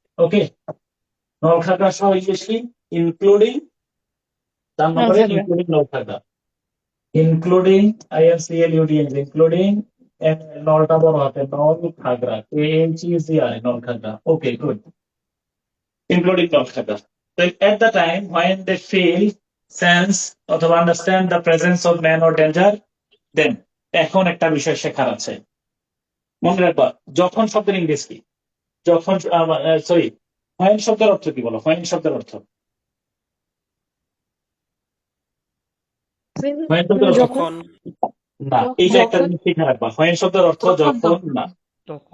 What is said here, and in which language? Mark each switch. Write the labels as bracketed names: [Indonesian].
[Bangla] ওকে, নলখাগড়া সহ ইংলিশ কি? ইনক্লুডিং, 4 নম্বরে নলখাগড়া। ইনক্লুডিং নলখাগড়া, ইনক্লুডিং INCLUDING, ইনক্লুডিং নলটা বড় হাতে, নলখাগড়া, KHEGR, নলখাগড়া। Okay, good, including নলখাগড়া। [English] At the time when they feel, sense অথবা understand the presence of man or danger, then [Bangla] এখন একটা বিষয় শেখার আছে। মনে রাখবা, যখন শব্দের ইংরেজি কি? যখন, সরি, when শব্দের অর্থ কি বলো? when শব্দের অর্থ, when শব্দের অর্থ যখন না, এইটা একটা যখন জিনিস শিখে রাখবা। when শব্দের অর্থ যখন না, তখন